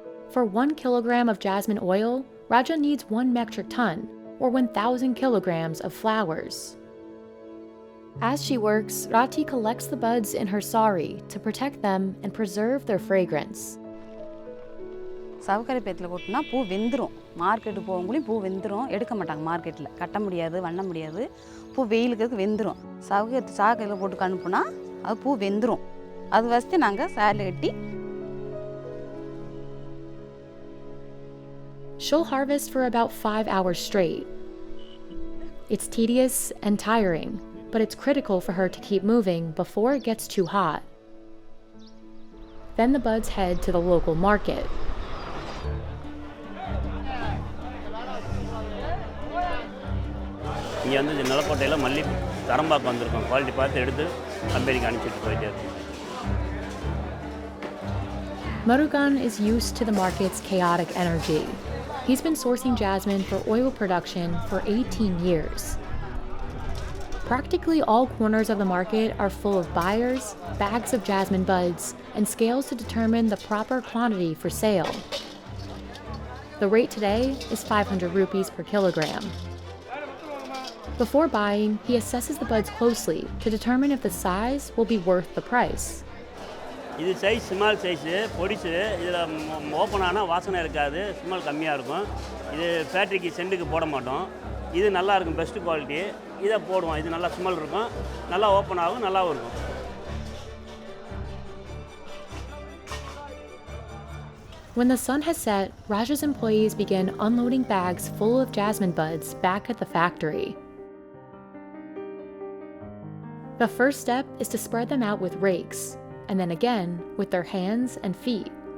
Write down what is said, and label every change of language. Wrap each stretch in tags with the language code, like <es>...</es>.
<en>For 1 kilogram of jasmine oil, Raja needs 1 metric ton, or 1,000 kilograms of flowers. As she works, Rati collects the buds in her sari to protect them and preserve their fragrance.</en> <ta>சவுக்கரை பேத்தில் கொட்டினா பூ வெந்துடும் market போகவங்களையும் பூ வெந்துடும் எடுக்க மாட்டாங்க மார்க்கெட்டில் கட்ட முடியாது வண்ண முடியாது பூ வெயிலுக்கு வெந்துடும் சாக்கையில் போட்டு அனுப்புனா அது பூ வெந்துடும் அது வச்சு நாங்கள் சாரில் கட்டி.</ta> <en>She'll harvest for about 5 hours straight. It's tedious and tiring, but it's critical for her to keep moving before it gets too hot. Then the buds head to the local market.</en> <ta>இங்கே வந்து நிலக்கோட்டையில் மல்லி தரம்பாக்கு வந்திருக்கோம் quality பார்த்து எடுத்து கம்பெனிக்கு அனுப்பிச்சிட்டு போயிட்டே இருக்கோம்.</ta> <en>Murugan is used to the market's chaotic energy. He's been sourcing jasmine for oil production for 18 years. Practically all corners of the market are full of buyers, bags of jasmine buds, and scales to determine the proper quantity for sale. The rate today is 500 rupees per kilogram. Before buying, he assesses the buds closely to determine if the size will be worth the price.</en> <ta>இது size small size பொடிசு இதில் open ஆனால் வாசனை இருக்காது small கம்மியாக இருக்கும் இது ஃபேக்ட்ரிக்கு சென்ட்டுக்கு போட மாட்டோம் இது நல்லா இருக்கும் பெஸ்ட் குவாலிட்டி இதை போடுவோம் இது நல்லா ஸ்மெல் இருக்கும் நல்லா ஓப்பன் ஆகும் நல்லாவும் இருக்கும்.</ta> <en>When the sun has set, Raja's employees begin unloading bags full of jasmine buds back at the factory. The first step is to spread them out with rakes, and then again with their hands and feet.</en>